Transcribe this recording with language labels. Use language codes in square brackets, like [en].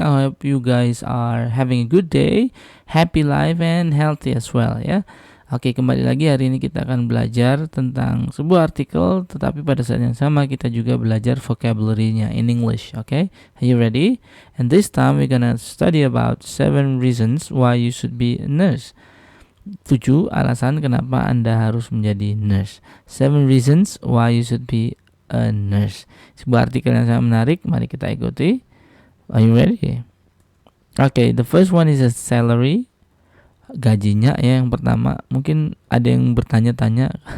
[en] I hope you guys are having a good day, happy life, and healthy as well ya. [id] Oke, kembali lagi hari ini kita akan belajar tentang sebuah artikel, tetapi pada saat yang sama kita juga belajar vocabulary-nya [en] in English. Okay, are you ready? And this time we're gonna study about 7 reasons why you should be a nurse. [id] 7 alasan kenapa Anda harus menjadi nurse. [en] 7 reasons why you should be a nurse. [id] Sebuah artikel yang sangat menarik, mari kita ikuti. [en] Are you ready? Okay, the first one is a salary. [id] Gajinya ya, yang pertama. Mungkin ada yang bertanya-tanya.